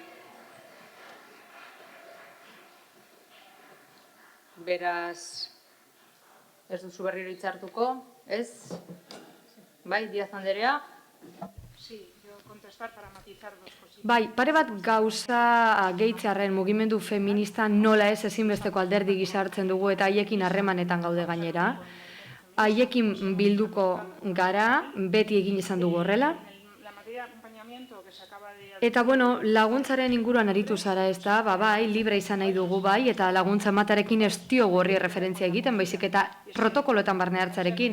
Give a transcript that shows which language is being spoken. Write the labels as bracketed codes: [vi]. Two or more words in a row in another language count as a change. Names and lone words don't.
[eu] Beraz, ez duzu berriro hitzartuko, ez? Bai, Díaz Anderea? [es] Sí, yo contestar para matizar dos cositas. [eu] Bai, pare bat gauza gehitzearren mugimendu feminista nola ez ezinbesteko alderdi gisa hartzen dugu eta haiekin harremanetan gaude gainera. Haiekin bilduko gara, beti egin izan dugu horrela. Eta, laguntzaren inguruan aritu zara ez da, bai, libre izan nahi dugu bai, eta laguntza ematearekin ez diogu horri referentzia egiten, baizik eta protokoloetan barne hartzarekin.